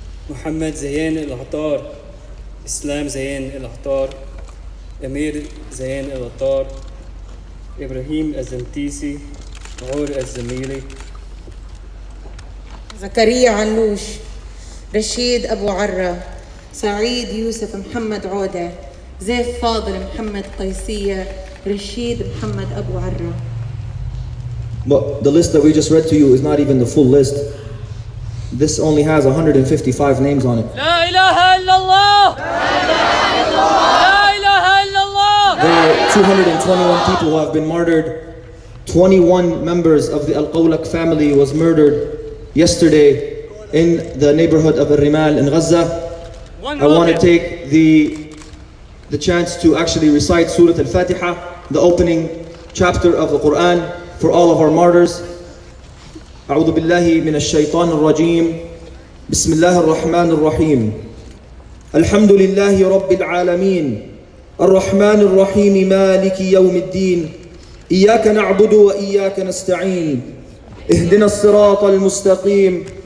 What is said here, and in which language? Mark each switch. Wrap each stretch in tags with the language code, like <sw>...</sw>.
<ar>محمد زيان العطار، إسلام زيان العطار، أمير زيان العطار، إبراهيم الزنتيسي، عور الزميلي، زكريا علوش، رشيد أبو عرة، سعيد يوسف محمد عودة، زيف فاضل محمد قيسية، رشيد محمد أبو عرة.</ar> <en>But the list that we just read to you is not even the full list. This only has 155 names on it.</en> <ar>لا إله إلا الله. لا إله إلا الله.</ar> <en>There are 221 people who have been martyred. 21 members of the Al-Qawlaq family was murdered yesterday in the neighborhood of Al-Rimal in Gaza. I want to take the chance to actually recite Surah Al-Fatiha, the opening chapter of the Quran, for all of our martyrs.</en> <ar>أعوذ بالله من الشيطان الرجيم. بسم الله الرحمن الرحيم. الحمد لله رب العالمين. الرحمن الرحيم مالك يوم الدين. إياك نعبد وإياك نستعين. اهدنا الصراط المستقيم.</ar>